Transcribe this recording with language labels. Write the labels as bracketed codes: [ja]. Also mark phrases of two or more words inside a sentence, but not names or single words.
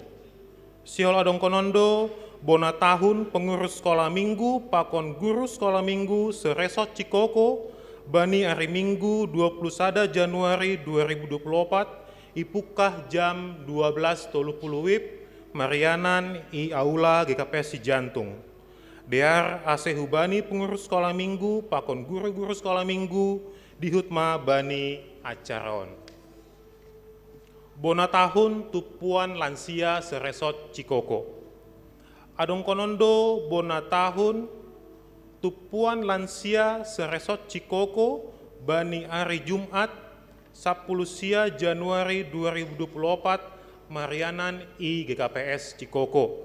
[bts] Siol adong konondo bona tahun pengurus sekolah minggu pakon guru sekolah minggu seresot Cikoko bani hari Minggu 21 Januari 2024 ipukah jam 12.30 WIB Marianan i aula GKPS Cijantung. Dear ase hubani pengurus sekolah minggu, pakon guru-guru sekolah minggu, di hutma bani acaron. Bona tahun tupuan lansia seresot Cikoko. Adong konondo bona tahun tupuan lansia seresot Cikoko, bani hari Jumat 10 Januari 2024, Marianan i GKPS Cikoko.